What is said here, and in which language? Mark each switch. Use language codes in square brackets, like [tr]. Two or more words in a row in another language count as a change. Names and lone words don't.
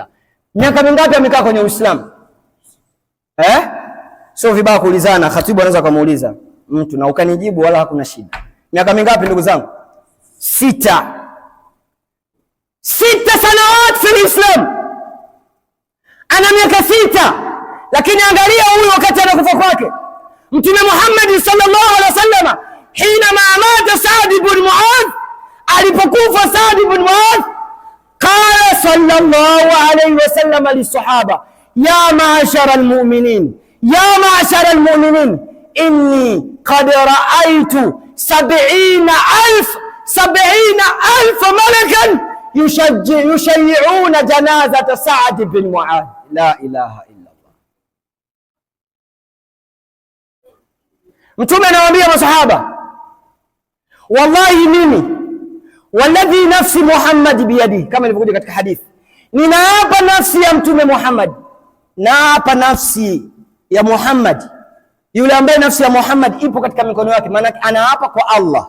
[sw] Miaka mingapi amekaa kwenye Uislamu? Sio vibaya kuulizana, khatibu anaweza kumuuliza mtu na ukanijibu wala hakuna shida. Miaka mingapi ndugu zangu? [ar] 6 سنوات في الإسلام. [sw] Ana miaka 6, lakini angalia huyu wakati anakufa kwake Mtume Muhammad [ar] صلى الله عليه وسلم، حين مات سعد بن معاذ, alipokufa Saad ibn Muadh, قال صلى الله عليه وسلم للصحابة، يا معشر المؤمنين، يا معشر المؤمنين، إني قد رأيت 70,000 ملكا يشيعون جنازة سعد بن معاذ. لا إله إلا الله. [sw] Mtume anawaambia masahaba, wallahi mimi [ar] والذي نفس محمد بيده, [sw] kama ilivyokuja katika hadithi, ninaapa nafsi ya Mtume Muhammad, naapa nafsi ya Muhammad, yule ambaye nafsi ya Muhammad ipo katika mikono yake, maana anaapa kwa Allah.